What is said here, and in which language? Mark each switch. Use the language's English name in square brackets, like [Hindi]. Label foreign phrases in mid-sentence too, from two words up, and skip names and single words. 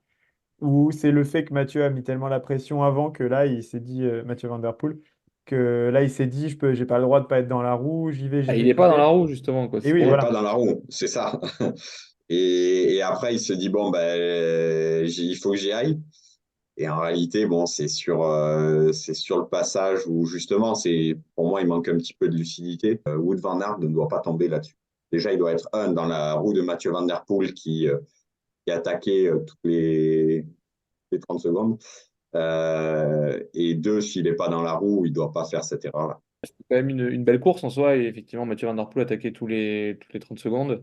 [French] Ou c'est le fait que Mathieu a mis tellement la pression avant que là, il s'est dit, Mathieu Van Der Poel, que là, il s'est dit, j'ai pas le droit de pas être dans la roue, j'y vais, j'y Ah, il vais, n'est j'y pas dans vais. la roue, justement, quoi. Et oui, Il n'est pas voilà. dans la roue, c'est ça. Et après, il se dit, bon, ben, il faut que j'y aille. Et en réalité, bon, c'est sur le passage où justement, pour moi, il manque un petit peu de lucidité. Wout van Aert ne doit pas tomber là-dessus. Déjà, il doit être dans la roue de Mathieu Van Der Poel qui attaquait toutes les 30 secondes. Et deux, s'il n'est pas dans la roue, il ne doit pas faire cette erreur-là. C'est quand même une belle course en soi. Et effectivement, Mathieu Van Der Poel attaquait toutes les 30 secondes.